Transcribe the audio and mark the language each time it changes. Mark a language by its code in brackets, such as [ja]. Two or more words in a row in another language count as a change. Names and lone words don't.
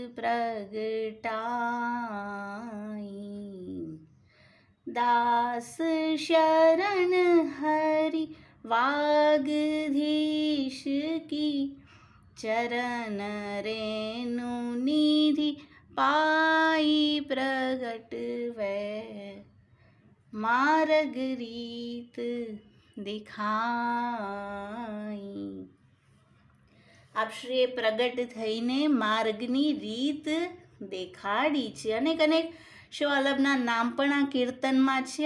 [bra] प्रगटाई, दास शरण हरि वागधीश की, चरण रेणु निधि पाई प्रगट वे, मार्ग रीत दिखाई। [gu] આપશ્રીએ પ્રગટ થઈને માર્ગની રીત દેખાડી છે। અનેક અનેક શિવવલ્લભના નામ પણ આ કીર્તનમાં છે।